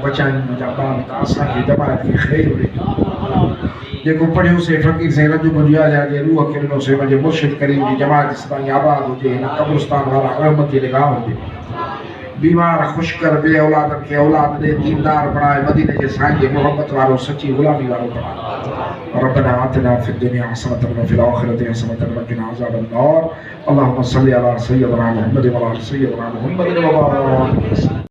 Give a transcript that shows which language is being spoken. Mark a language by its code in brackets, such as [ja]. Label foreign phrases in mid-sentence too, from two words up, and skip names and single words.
[sd] बचाइनि मुंहिंजा मालिक असांखे जमायत खे ख़ैर ॾे जेको पढ़ियोसीं फ़कीर साईं रजू मुंहिंजा जे रूह खे ॾिनोसीं मुंहिंजे मुर्शिद करीम जी जमायत इस्लामी आबाद हुजे हिन क़ब्रिस्तान वारा रहमत जी निगाह हुजे बीमार ख़ुशकर बे औलादनि खे औलाद ॾे दीनदार बणाए मदीने जे साईं जे मोहब्बत वारो सची ग़ुलामी वारो बणाए [ar] ربنا آتنا في الدنيا حسنة وفي الآخرة حسنة وقنا عذاب النار اللهم صل على سيدنا محمد وعلى سيدنا محمد وبارك